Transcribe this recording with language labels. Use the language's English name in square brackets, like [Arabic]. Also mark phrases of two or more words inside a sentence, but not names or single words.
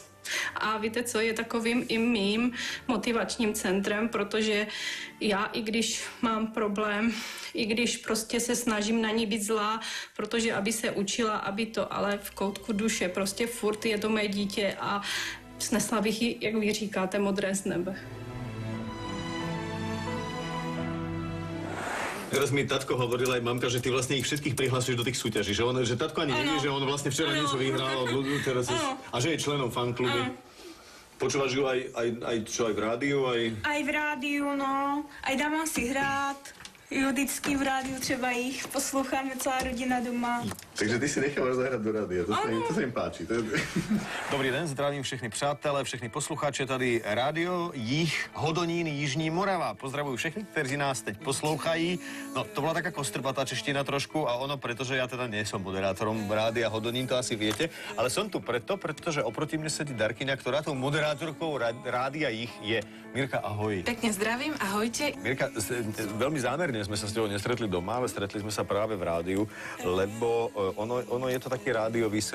[Czech] A víte co, je takovým i mým motivačním centrem, protože já, i když mám problém, i když prostě se snažím na ní být zlá, protože aby se učila, aby to, ale v koutku duše prostě furt je to mé dítě a snesla bych ji, jak vy říkáte, modré z nebe. [Slovak] Teraz mi tatko hovorila aj mamka, že ty vlastne ich všetkých prihlasuješ do tých súťaží, že tatko ani nevie, že on vlastne včera niečo vyhral od ľudí, a že je členom fanklubu. Počúvaš ju aj v rádiu? Aj v rádiu, no. Aj dávam si hrát. [Czech] Jo, vždycky v rádiu třeba jich posloucháme celá rodina doma. [Slovak] Takže ty si nechávaš zahrať do rádia, to sa im páči. [Czech] Dobrý den, zdravím všechny přátelé, všechny posluchače, tady rádio Jih, Hodonín, Jižní Morava. Pozdravuju všechny, kteří nás teď poslouchají. [Slovak] No, to byla taká kostrbatá čeština trošku a ono, pretože ja teda nie som moderátorom rádia Hodonín, to asi viete, ale som tu preto, pretože oproti mne sedí Darkyňa, ktorá tou moderátorkou rádia Jih je. Mirka, ahoj. Pekne zdravím, ahojte. Mirka, veľmi zámerne sme sa s tebou nestretli doma, ale stretli sme sa práve v rádiu, lebo ono je to taký rádiový sen.